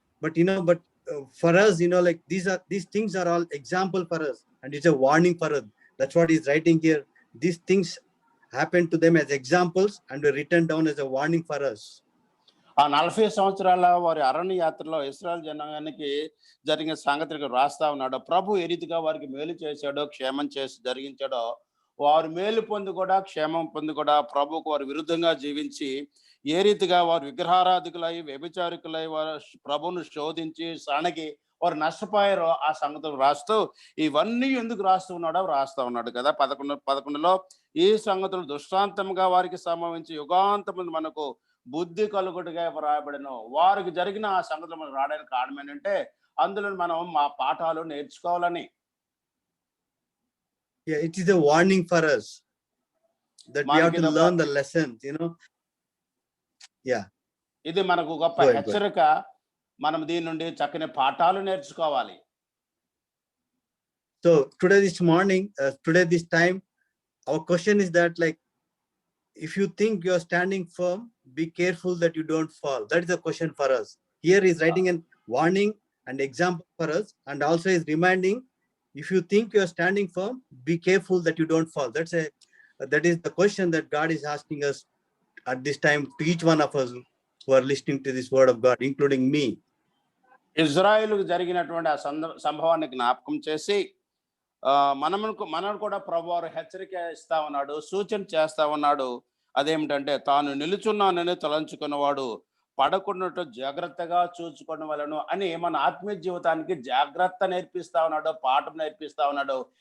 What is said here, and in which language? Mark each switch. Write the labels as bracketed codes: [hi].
[en] But for us, like these things are all example for us, and it's a warning for us. That's what he's writing here. These things happened to them as examples and were written down as a warning for us. [te] ఆ 40 సంవత్సరాల వారి అరణ్య యాత్రలో ఇశ్రాయేల్ జనాంగానికి జరిగిన సంగతులకు రాస్తా ఉన్నాడు. ప్రభు ఏ రీతిగా వారికి మేలు చేశాడో, క్షేమం చేసి జరిగించాడో, వారు మేలు పొంది కూడా, క్షేమం పొంది కూడా ప్రభువుకు వారు విరుద్ధంగా జీవించి ఏ రీతిగా వారు విగ్రహారాధికులై, వ్యభిచారికులై వారు ప్రభువును శోధించి సణగి వారు నష్టపోయారో ఆ సంగతులు రాస్తూ, ఇవన్నీ ఎందుకు రాస్తూ ఉన్నాడు కదా. 11లో ఈ సంగతులు దృష్టాంతంగా వారికి సంభవించి యుగాంతముందు మనకు బుద్ధి కలుగుటగా వ్రాయబడెను. వారికి జరిగిన ఆ సంగతులు మనకు రావడానికి కారణం ఏంటంటే అందులో మనం మా పాఠాలు నేర్చుకోవాలని. [en] Yeah, it is a warning for us that we have to learn the lessons, Yeah. [te] ఇది మనకు గొప్ప హెచ్చరిక. మనం దీని నుండి చక్కని పాఠాలు నేర్చుకోవాలి. [en] So today this time, our question is that, like, if you think you are standing firm, be careful that you don't fall. That is the question for us. Here is writing a warning and example for us, and also is reminding, if you think you are standing firm, be careful that you don't fall. That is the question that God is asking us at this time to each one of us who are listening to this word of God, including me. [te] ఇజ్రాయేలుకు జరిగినటువంటి ఆ సంభవాన్ని జ్ఞాపకం చేసి మనం కూడా ప్రభువారు హెచ్చరిక ఇస్తా ఉన్నాడు, సూచన చేస్తా ఉన్నాడు. అదేమిటంటే తాను నిలుచున్నానని తలంచుకున్నవాడు పడకున్నట్టు జాగ్రత్తగా చూచుకోవడం వలన అని మన ఆత్మీయ జీవితానికి జాగ్రత్త నేర్పిస్తా ఉన్నాడు, పాఠం నేర్పిస్తా ఉన్నాడు.